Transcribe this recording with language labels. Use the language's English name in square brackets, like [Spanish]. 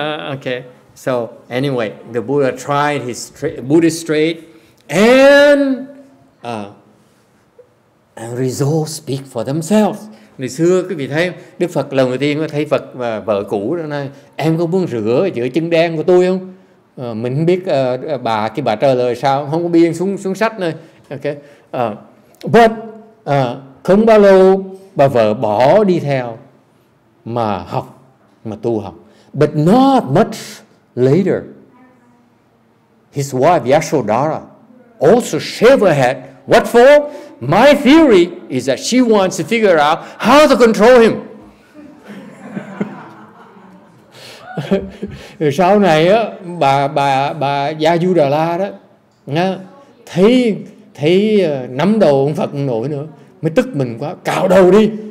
[English] Okay, so anyway, the Buddha tried his Buddhist straight and resolve speak for themselves. [Vietnamese] Ngày xưa quý vị thấy Đức Phật lần đầu tiên thấy Phật và vợ cũ đó nói, em có muốn rửa chân đen của tôi không? Mình không biết bà trả lời sao, không có biên xuống sách này. Okay, but không bao lâu bà vợ bỏ đi theo mà học, mà tu học. [English] But not much later, his wife Yashodhara also shaved her head. What for? My theory is that she wants to figure out how to control him. [Vietnamese] Rồi sau này á, bà Gia Du Đà La đó thấy nắm đầu ông Phật không nổi nữa, mới tức mình quá, cạo đầu đi.